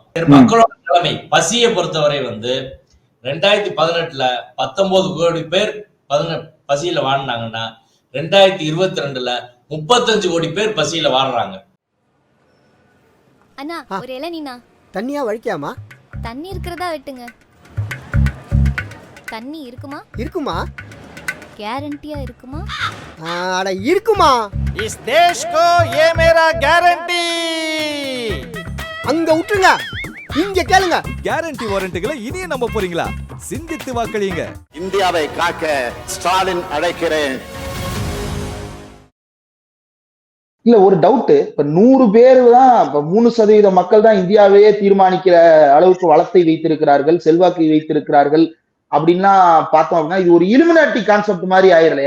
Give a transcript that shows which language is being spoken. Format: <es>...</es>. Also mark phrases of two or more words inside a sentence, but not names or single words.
<ta>மக்களோட நிலைமை, பசியை பொறுத்தவரை வந்து 2018 19 கோடி பேர் பசியில வாழ்ந்தாங்கன்னா 2022 35 கோடி பேர் பசியில வாழ்றாங்க. அண்ணா ஒரு இளநீனா? தண்ணியா வழிக்காமா? தண்ணி இருக்கிறதா வெட்டுங்க. தண்ணி இருக்குமா? இருக்குமா? கேரண்டியா இருக்குமா? அட இருக்குமா?</ta> <hi>इस देश को ये मेरा गारंटी.</hi> <ta>அங்க விட்டுருங்க, இங்க கேளுங்க. கேரண்டி வாரண்டிகளை இனியே நம்ப போறீங்களா? சிந்தித்து வாக்களியுங்க. இந்தியாவை காக்க ஸ்டாலின் அழைக்கிறேன். இல்ல ஒரு டவுட், இப்ப 100 பேர் தான், இப்ப 3% மக்கள் தான் இந்தியாவையே தீர்மானிக்கிற அளவுக்கு வளத்தை வைத்திருக்கிறார்கள், செல்வாக்கை வைத்திருக்கிறார்கள் அப்படின்லாம் பார்த்தோம் அப்படின்னா இது ஒரு</ta> <en>illuminati concept</en> <ta>மாதிரி ஆயிரலையா?</ta>